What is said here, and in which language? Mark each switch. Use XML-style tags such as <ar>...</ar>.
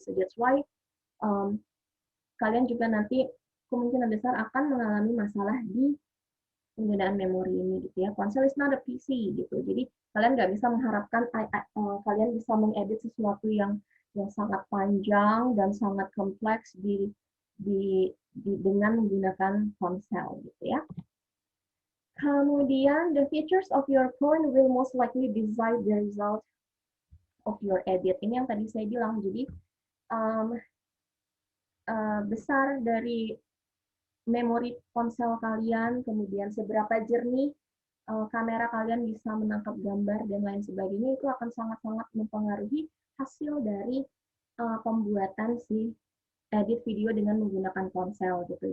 <en>So that's why</en> <id>kalian juga nanti kemungkinan besar akan mengalami masalah di penggunaan memori ini gitu ya.</id> <en>Ponsel is not a PC gitu.</en> <id>Jadi kalian nggak bisa mengharapkan kalian bisa mengedit sesuatu yang sangat panjang dan sangat kompleks dengan menggunakan ponsel gitu ya.</id> <en>Kemudian the features of your phone will most likely decide the result of your edit.</en> <id>Ini yang tadi saya bilang. Jadi besar dari memori ponsel kalian, kemudian seberapa jernih kamera kalian bisa menangkap gambar dan lain sebagainya, itu akan sangat-sangat mempengaruhi hasil dari pembuatan si edit video dengan menggunakan ponsel gitu.</id>